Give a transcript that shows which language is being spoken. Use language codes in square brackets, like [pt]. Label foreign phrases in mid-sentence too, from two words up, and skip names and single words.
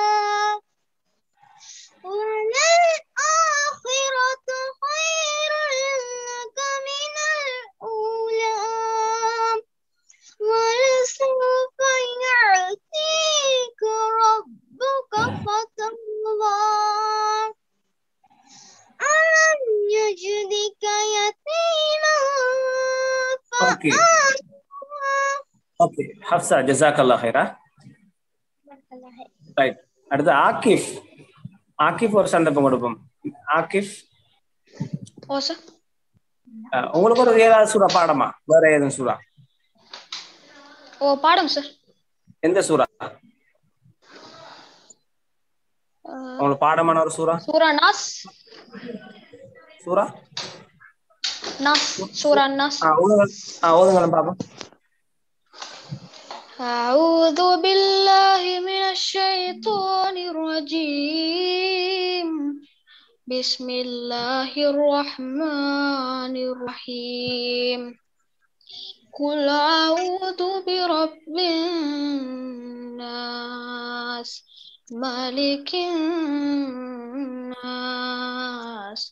[ar] وللآخرة خير لك من الأولى ولسوف يعطيك ربك فترضى ألم يجدك يتيما فآوى [ta] ஓகே ஹப்சா [ar] جزاك الله خيرا. [ta] ரைட், அடுத்து ஆகிஃப். ஆகிஃப் ஒரு சந்தர்ப்பம் கொடுப்போம். ஆகிஃப் உங்களுக்கு ஒரு ஏதாவது சூறா பாடமா? வேற ஏதும் சூறா? ஓ பாடம் சார். எந்த சூறா உங்களுக்கு பாடமான ஒரு சூறா? சூரா நாஸ். சூறா நாஸ், சூரா நாஸ். ஓதுங்க பாப்போம். [ar] أعوذ بالله من الشيطان الرجيم بسم الله الرحمن الرحيم قل أعوذ برب الناس ملك الناس